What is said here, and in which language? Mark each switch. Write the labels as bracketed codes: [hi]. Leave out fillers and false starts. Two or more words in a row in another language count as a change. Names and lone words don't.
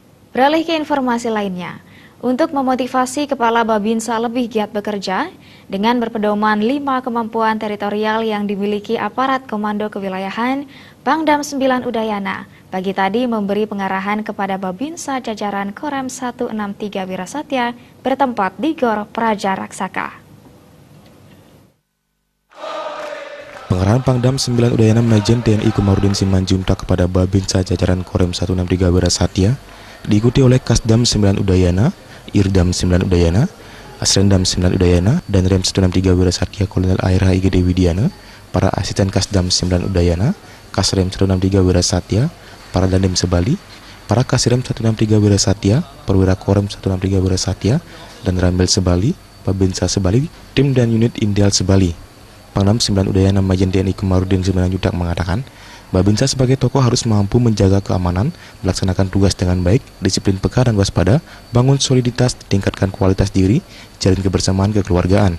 [id] Beralih ke informasi lainnya, untuk memotivasi Kepala Babinsa lebih giat bekerja, dengan berpedoman 5 kemampuan teritorial yang dimiliki aparat Komando Kewilayahan, Pangdam 9 Udayana pagi tadi memberi pengarahan kepada Babinsa jajaran Korem 163 Wirasatya bertempat di Gor Praja Raksaka. Pengarahan Pangdam 9 Udayana Majen TNI Komarudin Simanjuntak kepada Babinsa jajaran Korem 163 Wirasatya diikuti oleh Kasdam 9 Udayana, Irdam 9 Udayana, Asrendam 9 Udayana, dan Rem 163 Wirasatya Kolonel ARH IGD Widiana, para asisten Kasdam 9 Udayana, Kasrem 163 Wirasatya, para Dandim Sebali, para Kasrem 163 Wirasatya, Perwira Korem 163 Wirasatya, dan Ramil Sebali, Babinsa Sebali, tim dan unit Indial Sebali. Pangdam 9 Udayana Majen TNI Komarudin Simanjuntak mengatakan, Babinsa sebagai tokoh harus mampu menjaga keamanan, melaksanakan tugas dengan baik, disiplin peka dan waspada, bangun soliditas, tingkatkan kualitas diri, jalin kebersamaan kekeluargaan.